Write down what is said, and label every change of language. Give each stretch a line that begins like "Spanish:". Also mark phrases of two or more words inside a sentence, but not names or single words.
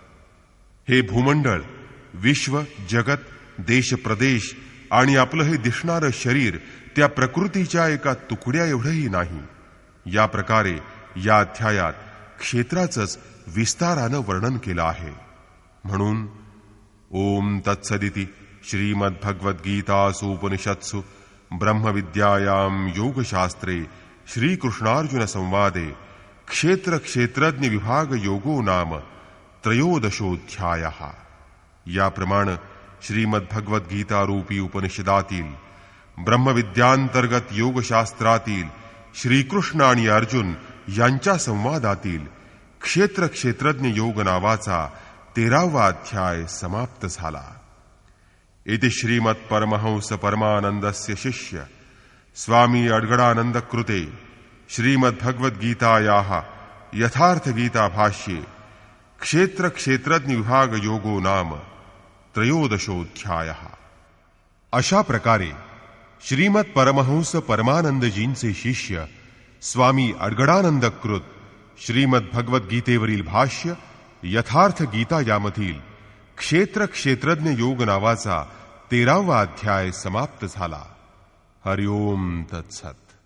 Marathi: हे भूमंडळ, विश्व, जगत, देश, प्रदेश आणि आपलं हे दिसणारं शरीर त्या प्रकृतीच्या एका तुकड्या एवढंही नाही. या प्रकारे या अध्यायात क्षेत्राचंच विस्तारानं वर्णन केलं आहे.
Sanskrit: म्हणून ओम तत्सदिति श्रीमद्भगवद्गीतासूपनिषत्सु ब्रह्मविद्यायां योगशास्त्रे श्रीकृष्णार्जुन संवादे क्षेत्र क्षेत्रज्ञ विभाग योगो नाम त्रयोदशोऽध्यायः.
Marathi: याप्रमाणे श्रीमद्भगवद्गीता रूपी उपनिषदातील ब्रह्मविद्यांतर्गत योगशास्त्रातील श्रीकृष्ण आणि अर्जुन यांच्या संवादातील क्षेत्र क्षेत्रज्ञ योग नावाचा 13वा अध्याय समाप्त झाला.
Sanskrit: इति श्रीमत् परमहंस परमानंदस्य शिष्य स्वामी अड्गडानंद कृते श्रीमद्भगवद्गीतायाः यथार्थ गीता भाष्ये क्षेत्र क्षेत्रज्ञ विभाग योगो नाम त्रयोदशोऽध्यायः.
Marathi: अशा प्रकारे श्रीमत् परमहंस परमानंदजींचे शिष्य स्वामी अड्गडानंद कृत श्रीमद्भगवद्गीतेवरील भाष्य यथार्थ गीता यामधील क्षेत्र क्षेत्रज्ञ योग नावाचा 13वा अध्याय समाप्त झाला.
Sanskrit: हरि ओम तत्सत.